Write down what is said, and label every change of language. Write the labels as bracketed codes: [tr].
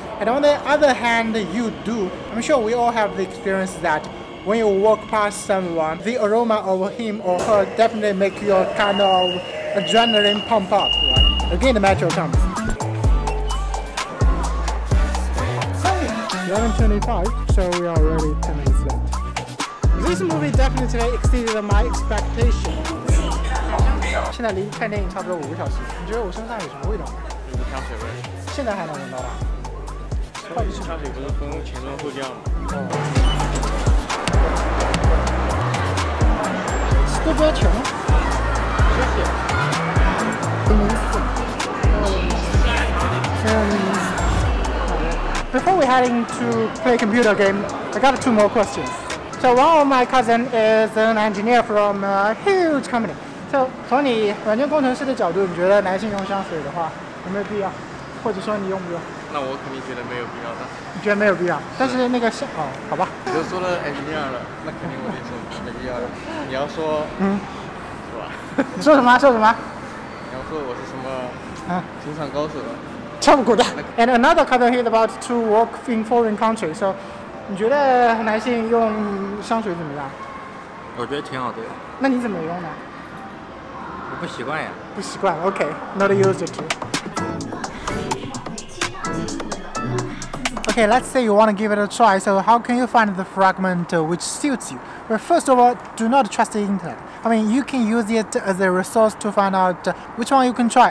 [en] And on the other hand, you do. I'm sure we all have the experience that when you walk past someone, the aroma of him or her definitely make your kind of adrenaline pump up, right? Again, the metro comes. 11:25, so we are already 10 minutes late. This movie definitely exceeded my expectation. [zh] 现在离看电影差不多5个小时，你觉得我身上有什么味道吗？有香水味。现在还能闻到吧？香水不是分前中后调吗？哦。都不要穷。谢谢。 [en] Before we heading to play computer game, I got 2 more questions. So one of my cousin is an engineer from a huge company. [zh] So 从你软件工程师的角度，你觉得男性用香水的话有没有必要？或者说你用不用？那我肯定觉得没有必要的。你觉得没有必要？但是那个香哦，好吧。你都说了 engineer 了，那肯定我得说没必要的。你要说是吧？说什么？说什么？你要说我是什么情场高手？ [en] And another cousin he's about to work in foreign country. [zh] So, 你觉得男性用香水怎么样？我觉得挺好的。那你怎么用呢？我不习惯呀。不习惯 [en] ，OK, not used to. Okay, let's say you want to give it a try. So, how can you find the fragment which suits you? Well, first of all, do not trust the internet. I mean, you can use it as a resource to find out which one you can try.